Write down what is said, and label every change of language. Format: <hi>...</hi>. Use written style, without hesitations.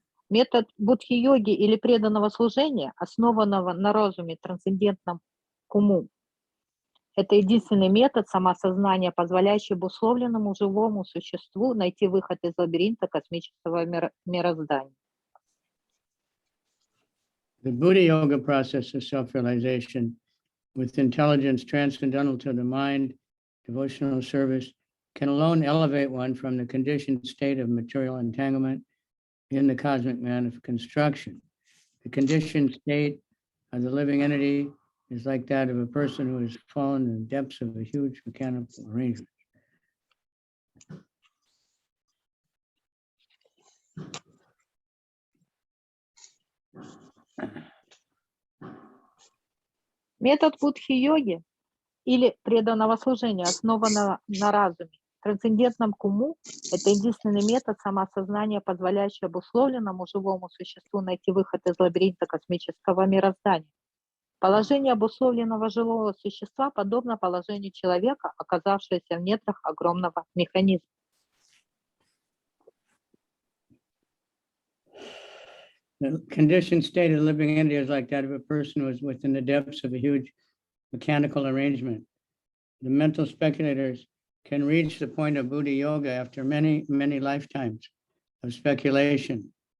<ru>Метод будхи-йоги или преданного служения, основанного на разуме, трансцендентном к уму, это единственный метод самоосознания, позволяющий обусловленному живому существу найти выход из лабиринта космического мироздания.</ru> <en>The Buddha Yoga process of self-realization with intelligence transcendental to the mind, devotional service, can alone elevate one from the conditioned state of material entanglement in the cosmic man of construction. The conditioned state of the living entity is like that of a person who has fallen in the depths of a huge mechanical arrangement.</en> <ru>Метод будхи-йоги или преданного служения, основанного на разуме, трансцендентном к уму, это единственный метод самоосознания, позволяющий обусловленному живому существу найти выход из лабиринта космического мироздания. Положение обусловленного живого существа подобно положению человека, оказавшегося в недрах огромного механизма.</ru> <en>The conditioned state of the living entity is like that of a person who is within the depths of a huge mechanical arrangement. The mental speculators can reach the point of Buddha Yoga after many, many lifetimes of speculation.</en>